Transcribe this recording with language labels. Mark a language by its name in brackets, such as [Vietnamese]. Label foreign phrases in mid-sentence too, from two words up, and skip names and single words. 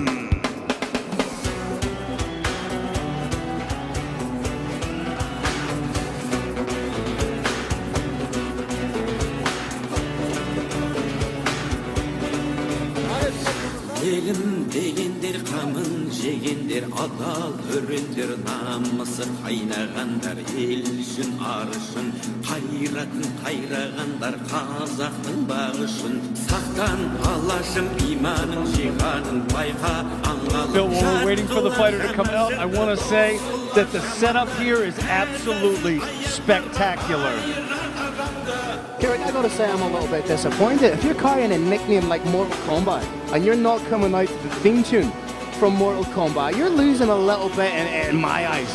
[Kazakh] Елім дегендер қамын жегендер, адал өрендер, намысы қайнағандар, ел үшін ар үшін қайратын қайрағандар, қазақтың бағы үшін сақтан алашым иманың жиғанын байқа аңғалып. [English] Bill, while we're waiting for the fighter to come out, I want to say that the setup here is absolutely spectacular. Kerrick, I gotta say I'm a little bit disappointed. If you're carrying a nickname like Mortal Kombat and you're not coming out to the theme tune from Mortal Kombat, you're losing a little bit in my eyes.